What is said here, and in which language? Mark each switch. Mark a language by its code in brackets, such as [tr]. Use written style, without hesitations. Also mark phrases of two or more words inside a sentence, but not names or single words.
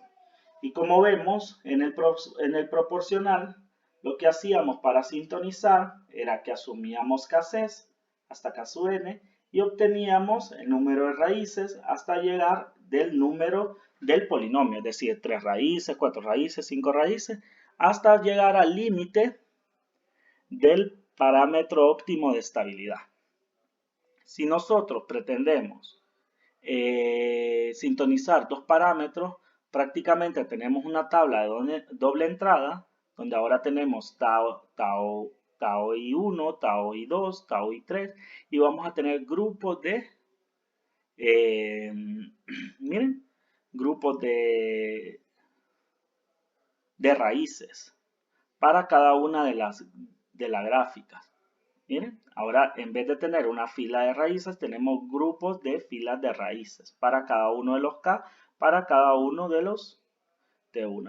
[es] Y como vemos en el proporcional, lo que hacíamos para sintonizar era que asumíamos Ks hasta K sub n y obteníamos el número de raíces hasta llegar del número del polinomio, es decir, 3 raíces, 4 raíces, 5 raíces, hasta llegar al límite del parámetro óptimo de estabilidad. Si nosotros pretendemos sintonizar dos parámetros, prácticamente tenemos una tabla de doble entrada, donde ahora tenemos tau i1, tau i2, tau i3, y vamos a tener grupos de, miren, grupos de raíces para cada una de las gráficas. Miren, ahora en vez de tener una fila de raíces, tenemos grupos de filas de raíces para cada uno de los K, para cada uno de los T1.